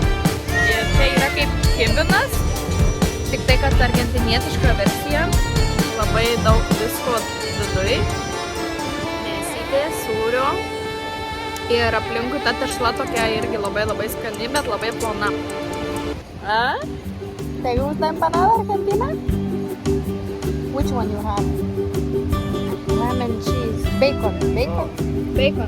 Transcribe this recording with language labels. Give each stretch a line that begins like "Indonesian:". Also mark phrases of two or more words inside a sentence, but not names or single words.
Lithuanian: Ir čia yra kaip kibinas, tik tai, kad argentinietiška versija. Labai daug visko viduj. Sūrio ir aplinkui ta tešla tokia irgi labai skani, bet labai plona.
Spanish: ¿Te gusta empanada argentina?
English: Which one you have? Ham and cheese. Bacon.